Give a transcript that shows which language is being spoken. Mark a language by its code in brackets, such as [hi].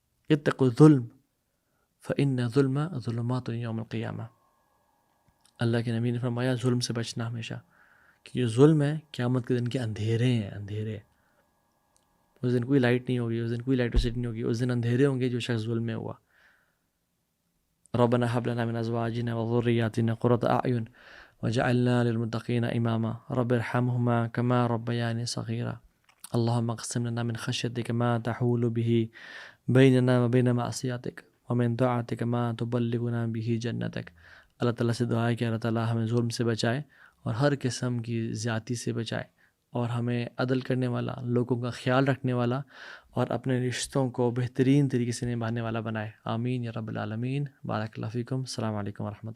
[ar] اتقوا الظلم فإن الظلم ظلمات یوم القیامہ. [ur] اللہ کے نبی نے فرمایا ظلم سے بچنا ہمیشہ، کہ جو ظلم ہے قیامت کے دن کے اندھیرے ہیں، اندھیرے. اس دن کوئی لائٹ نہیں ہوگی، اس دن کوئی الیکٹریسٹی نہیں ہوگی، اس دن اندھیرے ہوں گے جو شخص ظلم میں ہوا. [ar] ربنا هب لنا من ازواجنا وذرياتنا قرة اعین وجعلنا للمتقین اماما رب ارحمهما كما ربياني صغيرا اللهم اقسم لنا من خشيتك ما تحول به بيننا وبين معصيتك ومن طاعتك ما تبلغنا به جنتك. [ur] اللہ تعالیٰ سے دعا ہے کہ اللہ تعالیٰ ہمیں ظلم سے بچائے اور ہر قسم کی زیادتی سے بچائے، اور ہمیں عدل کرنے والا، لوگوں کا خیال رکھنے والا اور اپنے رشتوں کو بہترین طریقے سے نبھانے والا بنائے. [ar] آمین یا رب العالمین. بارک اللہ فیکم. السلام علیکم ورحمۃ اللہ.